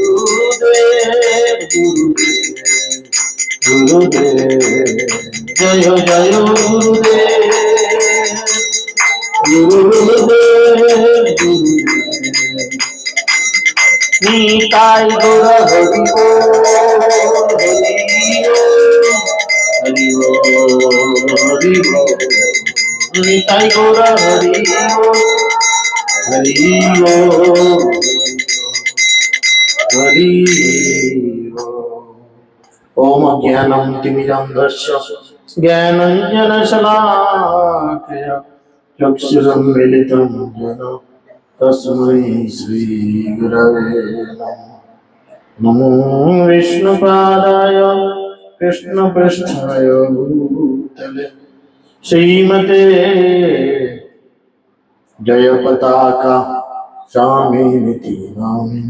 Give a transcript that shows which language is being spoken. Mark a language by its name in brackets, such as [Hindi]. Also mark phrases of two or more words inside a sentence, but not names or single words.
[Bangla] জয় জয় গুরুদেব নিতাই গৌর হরি বল হরি বল হরি বল হরি বল নিতাই গৌর হরি বল হরি বল হরি বল। [Sanskrit] ওম জ্ঞানম তিমিরন্ধস্য জ্ঞানাঞ্জনশলাকয়া চক্ষুরন্মিলিतं येन तस्मै श्रीगुरवे नमः। नमो विष्णुपादाय कृष्णपृष्ठाय भूतले श्रीमते जयपताका स्वामिनिति नामिने।